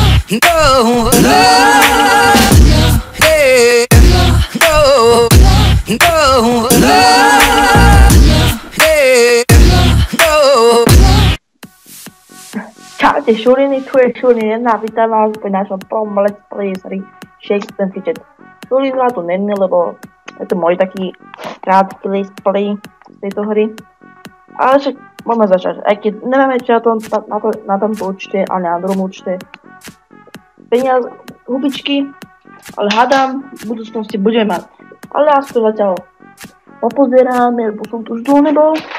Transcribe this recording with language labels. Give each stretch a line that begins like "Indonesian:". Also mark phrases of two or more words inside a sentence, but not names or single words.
Slovak: No, hey, no, hey, no. Čaute Šuliny, tu je Šulin 1, vítam vás pri našom prvom
English: let's play
Slovak: sérii Shakespeare Fidget. Šulin ma tu není, lebo je to môj taký krátky
English: let's play
Slovak: z tejto hry. Ale však môžeme začať, aj keď nemáme čo na tomto účte, ale na druhom účte peniaz, hubičky, ale hádam, v budúcnosti budeme mať. Ale ja si to zatiaľ opozeráme, lebo som tu už dlho nebol.